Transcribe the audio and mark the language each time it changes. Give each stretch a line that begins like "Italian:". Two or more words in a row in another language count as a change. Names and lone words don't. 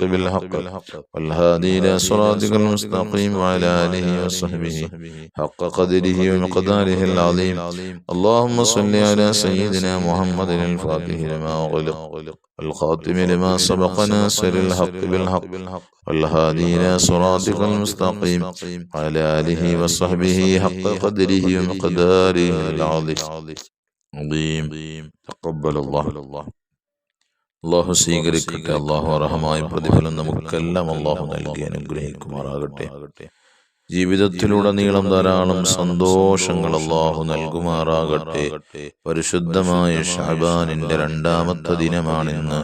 Arabic: بالحق والهادي إلى صراطك المستقيم وعلى آله وصحبه حق قدره ومقداره العظيم اللهم صل على سيدنا محمد الفاتح لما أغلق الخاتم لما سبق ناصر الحق بالحق والهادي إلى صراطك المستقيم وعلى آله وصحبه حق قدره ومقداره العظيم تقبل الله
Malayalam: അള്ളാഹു സ്വീകരിക്കട്ടെ. അള്ളാഹു അർഹമായ പ്രതിഫലം നമുക്കെല്ലാം അള്ളാഹു നൽകി അനുഗ്രഹിക്കുമാറാകട്ടെ. ജീവിതത്തിലുടനീളം ധാരാളം സന്തോഷങ്ങൾ അള്ളാഹു നൽകുമാറാകട്ടെ. പരിശുദ്ധമായ ശഅബാനിന്റെ 2-ാമത്തെ ദിനമാണിന്ന്.